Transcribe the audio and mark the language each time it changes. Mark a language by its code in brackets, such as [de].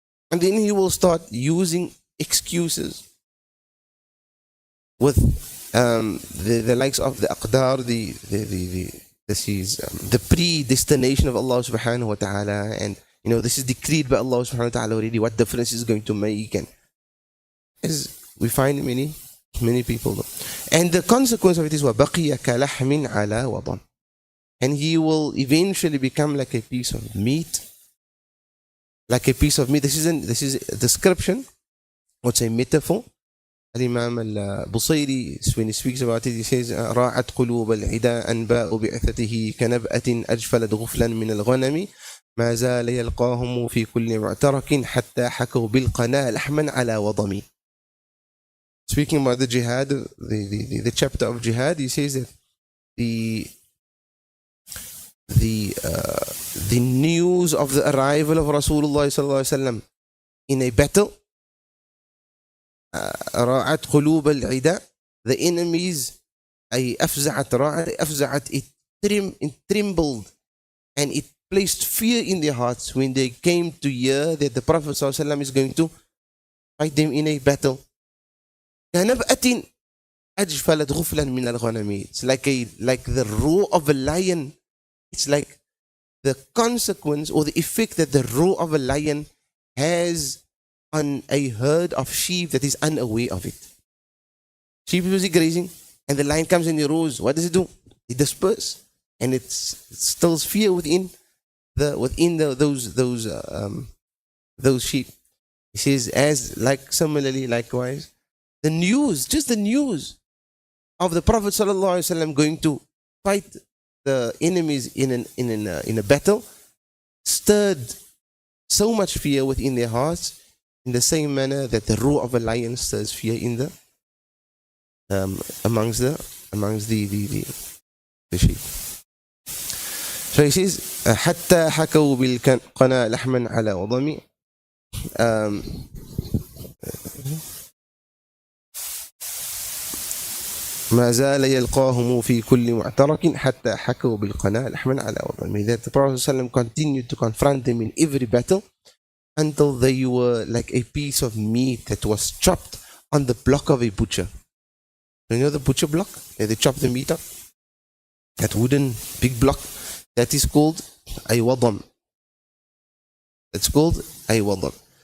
[en] And then he will start using excuses with the likes of the aqdar, the predestination of Allah subhanahu wa ta'ala, and this is decreed by Allah subhanahu wa ta'ala already, what difference is going to make, and as we find many people though. And the consequence of it is [ar] وَبَقِيَ كَلَحْمٍ عَلَى وَضَمٍ. [en] And he will eventually become like a piece of meat. Like a piece of meat. This is a description, what's a metaphor. Al-Imam al-Busayri, when he speaks about it, he says, [ar] رَاعَتْ قُلُوبَ الْعِدَى أَنْبَاءُ بِعْثَتِهِ كَنَبْأَةٍ أَجْفَلَتْ غُفْلًا مِنَ الْغَنَمِ ما زال يلقاهم في كل معترك حتى حكوا بالقناة لحما على وضم. [en] Speaking about the jihad, the chapter of jihad, he says that the news of the arrival of Rasulullah sallallahu alaihi wasallam in a battle, [ar] راعت قلوب العداء, [en] the enemies, [ar] أي أفزعت راعت أفزعت, [en] it trembled and it placed fear in their hearts when they came to hear that the Prophet ﷺ is going to fight them in a battle. [ar] كنبأة أجفلت غفلا من الغنم. [en] It's like the roar of a lion. It's like the consequence or the effect that the roar of a lion has on a herd of sheep that is unaware of it. Sheep is busy grazing, and the lion comes and he roars. What does it do? It disperses, and it instills fear within those sheep. He says, similarly, likewise, the news of the Prophet ﷺ going to fight the enemies in a battle stirred so much fear within their hearts, in the same manner that the roar of a lion stirs fear in the amongst the sheep. So he says, [ar] حتى حكوا بالقناة لحما على وضم. ما زال يلقاهم في كل معترك حتى حكوا بالقناة لحما على وضم. [en] That the Prophet ﷺ continued to confront them in every battle until they were like a piece of meat that was chopped on the block of a butcher. You know the butcher block? They chop the meat up. That wooden big block. That is called a wadam. It's called a wadam.